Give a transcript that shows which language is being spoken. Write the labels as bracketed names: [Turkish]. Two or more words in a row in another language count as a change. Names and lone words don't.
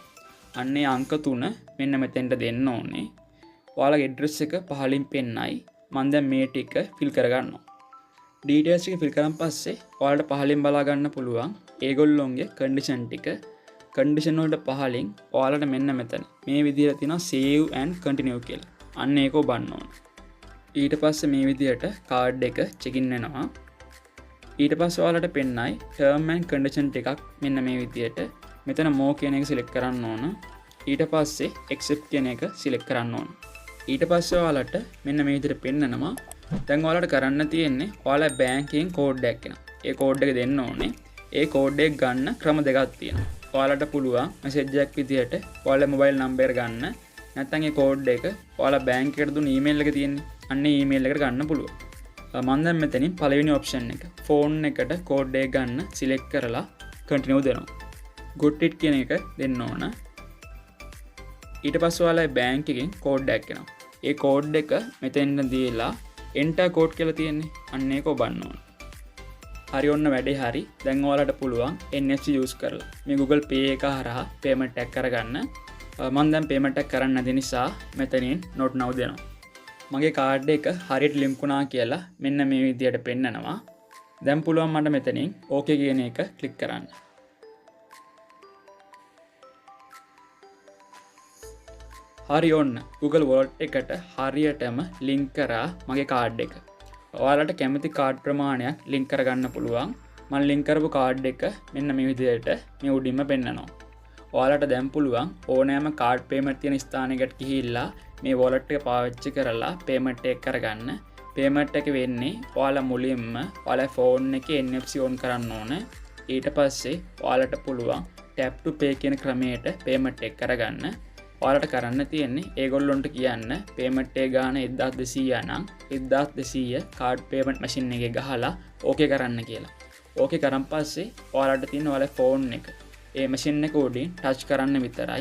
[Sinhala] අන්නේ අංක 3 මෙන්න මෙතෙන්ට දෙන්න ඕනේ. ඔයාලගේ ඇඩ්‍රස් එක පහලින් පෙන්නයි. මම දැන් මේ ටික ෆිල් කරගන්නවා. ඩීටේල්ස් ටික ෆිල් කරන් පස්සේ ඔයාලට පහලින් බලා ගන්න පුළුවන් ඒගොල්ලොන්ගේ කන්ඩිෂන් ටික. කන්ඩිෂන් වලට පහලින් ඔයාලට මෙන්න මෙතන මේ විදිහට තියෙනවා [English] save and continue [Sinhala] කියලා. අන්න ඒක ඔබන්න ඕනේ. ඊට පස්සේ මේ විදිහට කාඩ් එක චෙකින් වෙනවා. ඊට පස්සේ ඔයාලට පෙන්නයි [English] term and condition [Sinhala] ටිකක් මෙන්න මේ විදිහට. මෙතන more කියන එක select කරන්න ඕන. ඊට පස්සේ accept කියන එක select කරන්න ඕන. ඊට පස්සේ ඔයාලට මෙන්න මේ විදිහට පෙන්නනවා. දැන් ඔයාලට කරන්න තියෙන්නේ ඔයාලා bank එකෙන් code එකක් එනවා. ඒ code එක දෙන්න ඕනේ. ඒ code එක ගන්න ක්‍රම දෙකක් තියෙනවා. ඔයාලට පුළුවන් message එකක් විදිහට ඔයාලා [English] mobile number [Sinhala] ගන්න. නැත්නම් ඒ code එක ඔයාලා bank එකට දුන්න email එක තියෙන්නේ. අන්නේ ඊමේල් එකට ගන්න පුළුවන්. මම දැන් මෙතනින් පළවෙනි ඔප්ෂන් එක ෆෝන් එකට කෝඩ් එක ගන්න සිලෙක්ට් කරලා කන්ටිනියු දෙනවා. [English] got it [Sinhala] කියන එක දෙන්න ඕන. ඊට පස්සේ ඔයාලා බැංක් එකෙන් කෝඩ් එකක් එනවා. ඒ කෝඩ් එක මෙතෙන් දීලා [English] enter code [Sinhala] කියලා තියෙන්නේ. අන්න ඒක ඔබන්න ඕන. හරි ඔන්න වැඩේ හරි. දැන් ඔයාලට පුළුවන් NFC use කරලා මේ Google Pay එක හරහා payment එකක් කරගන්න. මම දැන් payment එකක් කරන්න නැති නිසා මෙතනින් [English] not now [Sinhala] දෙනවා. මගේ කාඩ් එක හරියට ලින්ක් වුණා කියලා මෙන්න මේ විදිහට පෙන්නනවා. දැන් පුළුවන් මට මෙතනින් OK කියන එක ක්ලික් කරන්න. හරි ඔන්න Google Wallet එකට හරියටම ලින්ක් කරා මගේ කාඩ් එක. ඔයාලට කැමති කාඩ් ප්‍රමාණයක් ලින්ක් කරගන්න පුළුවන්. මම ලින්ක් කරපු කාඩ් එක මෙන්න මේ විදිහට මේ උඩින්ම පෙන්නනවා. ඔයාලට දැන් පුළුවන් ඕනෑම [English] card payment [Sinhala] තියෙන ස්ථානයකට ගිහිල්ලා මේ wallet එක පාවිච්චි කරලා payment එක කරගන්න. payment එක වෙන්නේ ඔයාලා මුලින්ම ඔයාලා phone එකේ NFC on කරන්න ඕන. ඊට පස්සේ ඔයාලට පුළුවන් [English] tap to pay [Sinhala] කියන ක්‍රමයට payment එක කරගන්න. ඔයාලට කරන්න තියෙන්නේ ඒගොල්ලොන්ට කියන්න පේමන්ට් එක ගාන 1200 නම් 1200 [English] card payment machine [Sinhala] එකේ ගහලා ඕකේ කරන්න කියලා. ඕකේ කරන් පස්සේ ඔයාලට තියෙන ඔයාලගේ ෆෝන් එක ඒ මැෂින් එක උඩින් ටච් කරන්න විතරයි.